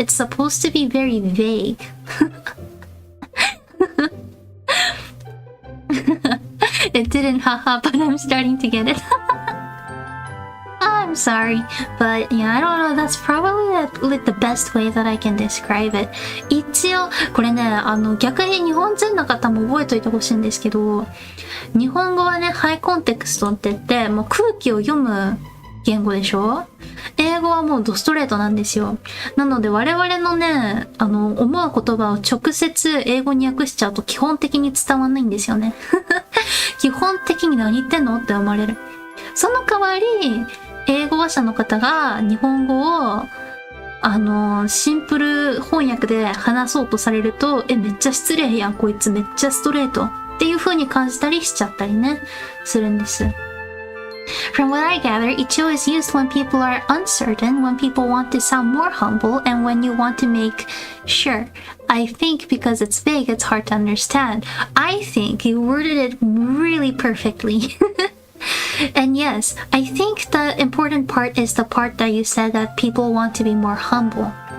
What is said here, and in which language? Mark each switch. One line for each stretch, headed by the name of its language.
English: It's supposed to be very vague. It didn't, haha, but I'm starting to get it. I'm sorry, but yeah, I don't know. That's probably like the best way that I can describe it.
Japanese: 一応、これね、逆に日本人の方も覚えておいてほしいんですけど、日本語はね、ハイコンテクストって言って、もう空気を読む言語でしょ？英語はもうドストレートなんですよ。なので我々のね、思う言葉を直接英語に訳しちゃうと基本的に伝わんないんですよね。基本的に何言ってんのって思われる。その代わり、英語話者の方が日本語をシンプル翻訳で話そうとされると、めっちゃ失礼やん、こいつめっちゃストレートっていう風に感じたりしちゃったりね、するんです。
English: From what I gather, ichio is used when people are uncertain, when people want to sound more humble, and when you want to make sure. I think because it's vague, it's hard to understand. I think you worded it really perfectly. And yes, I think the important part is the part that you said that people want to be more humble.